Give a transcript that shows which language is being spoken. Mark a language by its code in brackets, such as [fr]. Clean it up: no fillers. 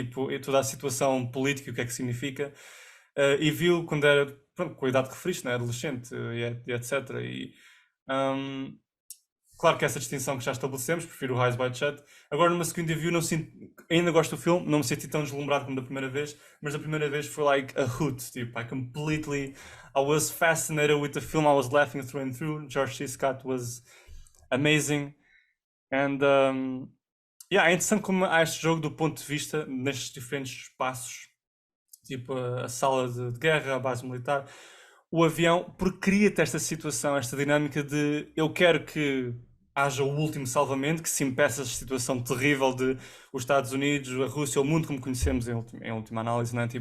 [pt] Tipo, e toda a situação política, o que é que significa. E viu quando era, pronto, com a idade que referiste, né? Adolescente e etc. E, um, claro que essa distinção que já estabelecemos, prefiro o Eyes Wide Shut. Agora, numa segunda view, não sinto, ainda gosto do filme, não me senti tão deslumbrado como da primeira vez, mas da primeira vez foi [en] like a hoot. Tipo, I was fascinated with the film, I was laughing through and through. George C. Scott was amazing. [pt] And yeah, é interessante como há este jogo do ponto de vista nestes diferentes espaços, tipo a sala de guerra, a base militar, o avião, porque cria-te esta situação, esta dinâmica de eu quero que haja o último salvamento, que se impeça esta situação terrível de os Estados Unidos, a Rússia, o mundo como conhecemos em última análise, não é?